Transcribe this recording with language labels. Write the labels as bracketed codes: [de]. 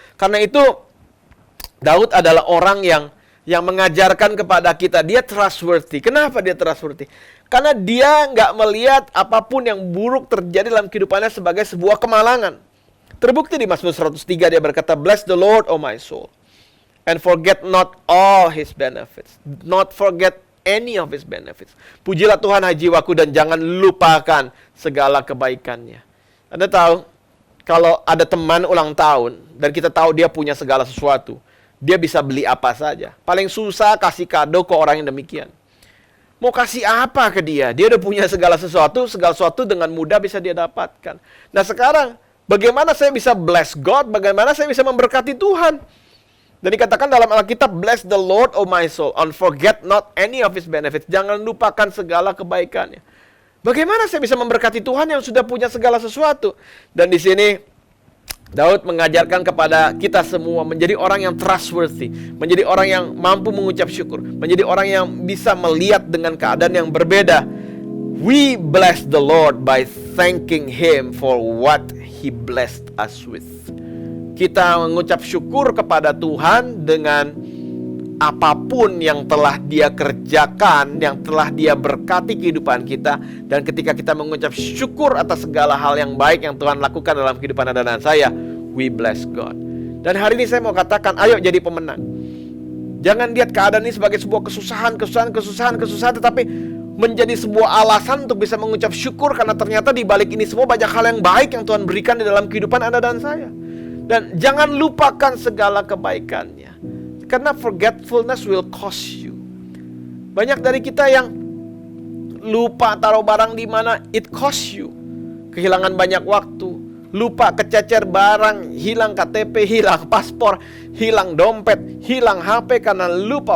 [id] Karena itu Daud adalah orang yang mengajarkan kepada kita, dia trustworthy. Kenapa dia trustworthy? Karena dia nggak melihat apapun yang buruk terjadi dalam kehidupannya sebagai sebuah kemalangan. Terbukti di Mazmur 103 dia berkata, [en] "Bless the Lord, O my soul, and forget not all his benefits." Not forget any of his benefits. [id] Pujilah Tuhan hai jiwaku dan jangan lupakan segala kebaikannya. Anda tahu, kalau ada teman ulang tahun dan kita tahu dia punya segala sesuatu, dia bisa beli apa saja. Paling susah kasih kado ke orang yang demikian. Mau kasih apa ke dia? Dia udah punya segala sesuatu dengan mudah bisa dia dapatkan. Nah sekarang, bagaimana saya bisa bless God? Bagaimana saya bisa memberkati Tuhan? Dan dikatakan dalam Alkitab, [en] "Bless the Lord, O my soul, and forget not any of his benefits." [id] Jangan lupakan segala kebaikannya. Bagaimana saya bisa memberkati Tuhan yang sudah punya segala sesuatu? Dan di sini Daud mengajarkan kepada kita semua menjadi orang yang trustworthy, menjadi orang yang mampu mengucap syukur, menjadi orang yang bisa melihat dengan keadaan yang berbeda. [en] We bless the Lord by thanking him for what he blessed us with. [id] Kita mengucap syukur kepada Tuhan dengan apapun yang telah dia kerjakan, yang telah dia berkati kehidupan kita. Dan ketika kita mengucap syukur atas segala hal yang baik yang Tuhan lakukan dalam kehidupan Anda dan saya, [en] we bless God. [id] Dan hari ini saya mau katakan, ayo jadi pemenang. Jangan lihat keadaan ini sebagai sebuah kesusahan, tetapi menjadi sebuah alasan untuk bisa mengucap syukur. Karena ternyata di balik ini semua banyak hal yang baik yang Tuhan berikan di dalam kehidupan Anda dan saya. Dan jangan lupakan segala kebaikannya. [en] Karena forgetfulness will cost you. [id] Banyak dari kita yang lupa taruh barang di mana, [en] it cost you. [id] Kehilangan banyak waktu, lupa kececer barang, hilang KTP, hilang paspor, hilang dompet, hilang HP karena lupa.